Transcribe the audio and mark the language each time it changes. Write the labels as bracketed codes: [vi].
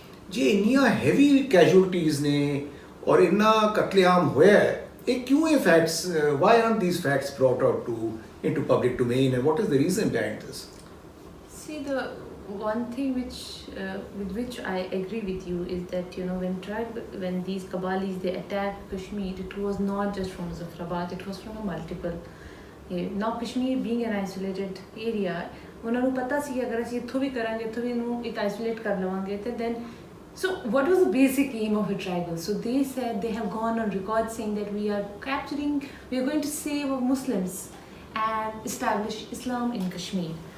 [pa] ਜੇ ਇੰਨੀਆਂ heavy casualties ਨੇ ਔਰ ਇੰਨਾ ਕਤਲੇਆਮ ਹੋਇਆ ਹੈ, [hi] क्यों ये [en] facts, why aren't these facts brought out into public domain, and what is the reason behind this? See, the one thing with which I agree with you is that, you know, when these Kabalis, they attacked Kashmir, it was not just from Muzaffarabad, it was from a multiple. Now Kashmir being an isolated area, [hi] उन्होंने पता सी कि अगर [pa] ਅਸੀਂ ਇੱਥੋਂ ਵੀ ਕਰਾਂਗੇ ਇੱਥੋਂ ਵੀ ਇਹਨੂੰ ਇੱਕ isolate ਕਰ ਲਵਾਂਗੇ ਤੇ then. [en] So what was the basic aim of a tribal? So they said, they have gone on record saying that we are going to save Muslims and establish Islam in Kashmir.